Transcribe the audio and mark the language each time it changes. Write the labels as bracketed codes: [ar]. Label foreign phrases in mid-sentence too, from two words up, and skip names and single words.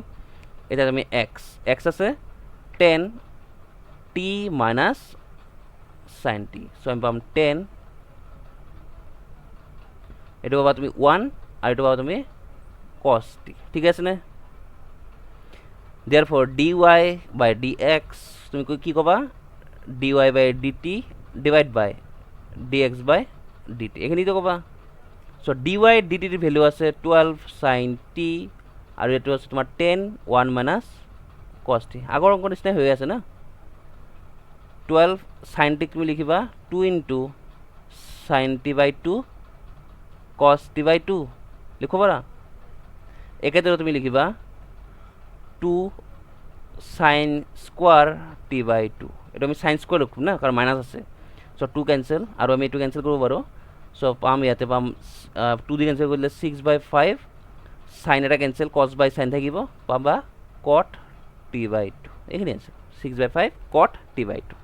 [as] এতিয়া তুমি x আছে 10 t [en] minus sine [as] t, চ' আমি পাম 10, এইটো পাবা তুমি 1 আৰু এইটো পাবা তুমি cos t, ঠিক আছে নে? [en] therefore dy by dx [as] তুমি কি ক'বা, [en] dy by dt divide by dx by dt, [as] এইখিনিতো ক'বা। চ' dy dt ৰ ভেলু আছে 12 sin t আৰু এইটো আছে তোমাৰ 10 1 [en] minus cos [as] t, আগৰ অংকৰ নিচিনাই হৈ আছে না। 12 sin t তুমি লিখিবা [en] 2 into sin t by 2 [as] cos t by 2 লিখিব পাৰা। একেদৰে তুমি লিখিবা [en] 2 sin square t by 2, [as] এইটো আমি [en] sine square [as] লিখোঁ না, কাৰণ মাইনাছ আছে। চ' 2 কেঞ্চেল আৰু আমি এইটো কেঞ্চেল কৰিব পাৰোঁ। চ' পাম ইয়াতে পাম 2 দি কেঞ্চেল কৰিলে 6/5, সাইন এটা কেঞ্চেল [en] cos by sine [as] থাকিব, পাবা [en] cot t by 2, [as] এইখিনি আছে 6/5 [en] cot t by 2।